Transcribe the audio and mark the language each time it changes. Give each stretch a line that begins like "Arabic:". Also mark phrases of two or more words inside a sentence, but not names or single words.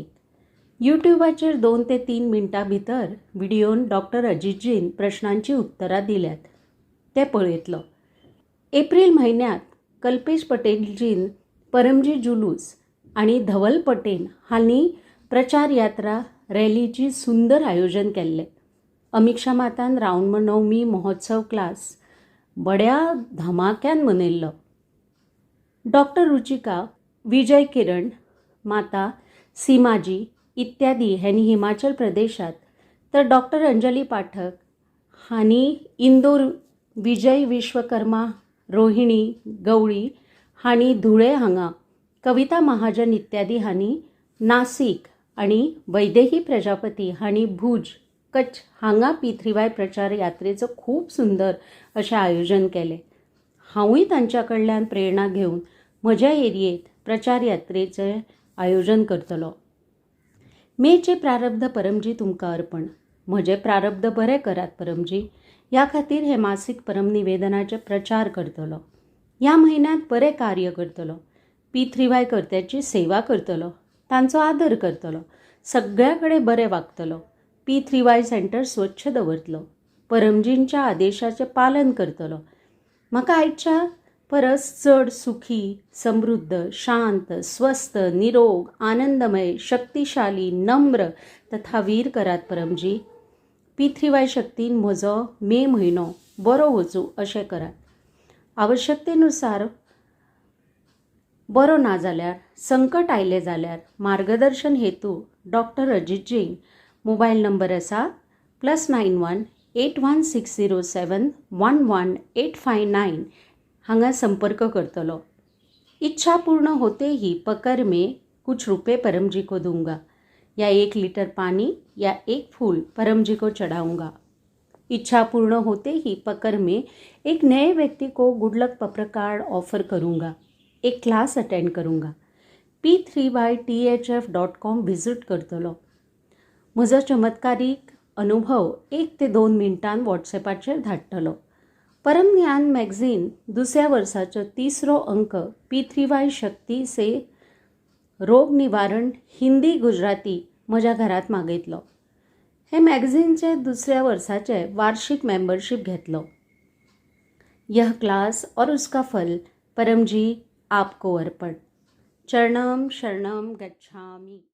Konkani: यूट्यूबाचेर 2 ते 3 मिनटां भितर व्हिडिओन डॉक्टर अजितजीन प्रश्नांची उत्तरां दिल्यात, ते पळयतलो. एप्रिल म्हयन्यात कल्पेश पटेलजीन परमजी जुलूस आणि धवल पटेल हांनी प्रचार यात्रा रॅलीची सुंदर आयोजन केल्ले. अमिक्षा मातान रामनवमी महोत्सव क्लास बड्या धमाक्यान मनयल्लो. डॉक्टर रुचिका, विजय किरण, माता सीमाजी इत्यादी ह्यांनी हिमाचल प्रदेशात, तर डॉक्टर अंजली पाठक हांनी इंदोर, विजय विश्वकर्मा, रोहिणी गवळी हांनी धुळे हांगा, कविता महाजन इत्यादी हांनी नाशिक आणि वैदेही प्रजापती हांनी भुज, कच्छ हांगा पितृवाय प्रचार यात्रेचं खूप सुंदर अशें आयोजन केलें. हांवूय तांच्या कडल्यान प्रेरणा घेवन म्हज्या एरियेत प्रचार यात्रेचे आयोजन करतलो. मेचे प्रारब्ध परमजी तुमकां अर्पण. म्हजे प्रारब्ध बरे करात परमजी. ह्या खातीर हे मासीक परम निवेदनाचे प्रचार करतलो. ह्या म्हयन्यांत बरें कार्य करतलो. पितृवाय कर्त्याची सेवा करतलो, तांचो आदर करतलो, सगळ्या कडेन बरें वागतलो. पितृवाय सेंटर स्वच्छ दवरतलो. परमजींच्या आदेशाचें पालन करतलो. म्हाका आयच्या परस चड सुखी, समृद्ध, शांत, स्वस्थ, निरोग, आनंदमय, शक्तिशाली, नम्र तथा वीर करात परमजी. पितृवाय शक्तीन म्हजो मे म्हयनो बरो वचूं अशें करात. आवश्यकतेनुसार बरो ना जाल्यार, संकट आयलें जाल्यार मार्गदर्शन हेतू डॉक्टर अजितजी
English: mobile number
Konkani: आसा +91 81607 11859 हांगा संपर्क करतलो.
Hindi: इच्छा पूर्ण होते ही पकर में कुछ रुपए परमजी को दूंगा, या 1 लीटर पानी या 1 फूल परमजी को चढ़ाऊंगा. इच्छा पूर्ण होते ही पकर में एक नए व्यक्ति को
English: good luck
Hindi: पत्र कार्ड ऑफर करूंगा. एक
English: class attend
Hindi: करूंगा. p3ythf.com
Konkani: विजिट करतलो. म्हजो चमत्कारीक अनुभव 1 ते 2 मिनटांत व्हॉट्सॲपाचेर धाडटलो. परम ज्ञान मॅगझीन दुसऱ्या वर्साचो 3रो अंक p3y शक्ती से रोग निवारण हिंदी गुजराती म्हज्या घरात मागयतलो. हे मॅगझीनचे दुसऱ्या वर्साचे वार्षिक मेंबरशिप घेतलो.
Hindi: यह क्लास और उसका फल परमजी आपको अर्पण.
Pali: चरणम शरणम गच्छामि.